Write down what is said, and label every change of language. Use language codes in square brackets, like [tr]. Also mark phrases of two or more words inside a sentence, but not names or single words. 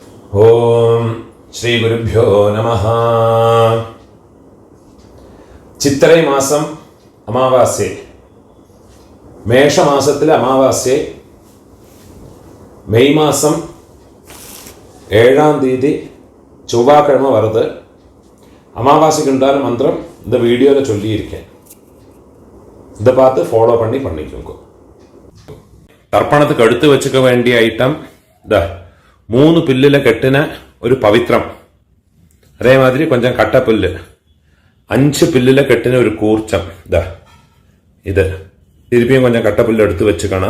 [sa] ॐ श्री गुरुभ्यो नमः. [ta] சித்திரை மாசம் அமாவாசை, மேஷமாசத்திலே அமாவாசை மே மாசம் 7-ஆம் தேதி செவ்வாய்க்கிழமை வருது. அமாவாசைக்கு உண்டான மந்திரம் இந்த வீடியோவில் சொல்லியிருக்கேன். இதை பார்த்து ஃபாலோ பண்ணிக்கோங்க. தர்ப்பணத்துக்கு எடுத்து வெச்சுக்க வேண்டிய ஐட்டம் இதோ 3 புல்லுல கட்டின ஒரு பவித்ரம், அதேமாதிரி கொஞ்சம் கட்டைப்புல்லு, 5 புல்லுல கட்டின ஒரு கூர்ச்சம், இதோ இது திருப்பியும் கொஞ்சம் கட்டைப்புல்லு எடுத்து வெச்சுக்கணும்.